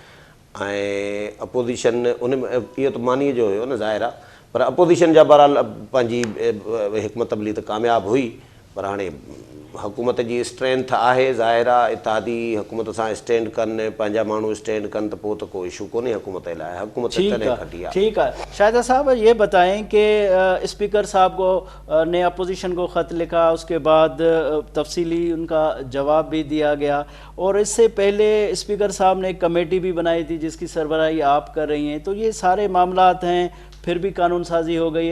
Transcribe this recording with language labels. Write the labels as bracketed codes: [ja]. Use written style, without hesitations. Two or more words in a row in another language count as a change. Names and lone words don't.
[sd] ऐं अपोज़िशन उन में इहो त मानीअ जो हुयो न ज़ाहिर आहे, पर अपोज़िशन जा बहरहाल पंहिंजी हिकमत अमली त कामयाबु हुई. पर हाणे हुकूमत जी स्ट्रेंथ आहे, ज़ाहिर आहे इत्तेहादी हुकूमत सां स्टैंड कनि, पंहिंजा माण्हू स्टैंड कनि त पोइ त कोई इशू कोन्हे हुकूमत लाइ. हुकूमत तॾहिं खटी आहे. [ur] ٹھیک ہے شاہدہ صاحب یہ بتائیں کہ اسپیکر صاحب کو نے اپوزیشن کو خط لکھا، اس کے بعد تفصیلی ان کا جواب بھی دیا گیا، اور اس سے پہلے اسپیکر صاحب نے ایک کمیٹی بھی بنائی تھی جس کی سربراہی آپ کر رہی ہیں. تو یہ سارے معاملات ہیں، پھر بھی قانون سازی ہو گئی ہے.